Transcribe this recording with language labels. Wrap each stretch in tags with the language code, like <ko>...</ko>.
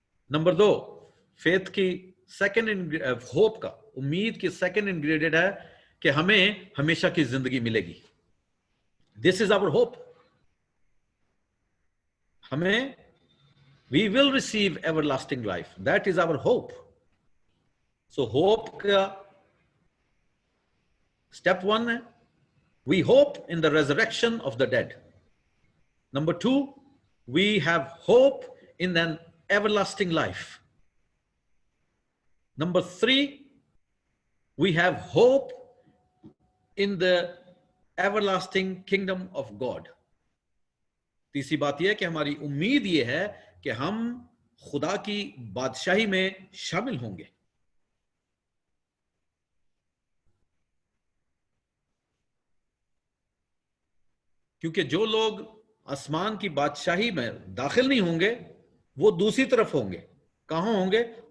<hi>Number 2, faith की second, hope का, उम्मीद की सेकंड इंग्रेडिएंट है कि हमें हमेशा की जिंदगी मिलेगी।</hi> <en>This is our hope. हमें, we will receive everlasting life, that is our hope.</en> <hi>So hope का स्टेप 1 है,</hi> <en>we hope in the resurrection of the dead. Number 2, we have hope in an everlasting life. Number 3, we have hope in the everlasting kingdom of God.</en> <hi>तीसरी बात यह है कि हमारी उम्मीद यह है कि हम खुदा की बादशाही में शामिल होंगे। क्योंकि जो लोग आसमान की बादशाही में दाखिल नहीं होंगे, वो दूसरी तरफ होंगे। कहां होंगे?</hi>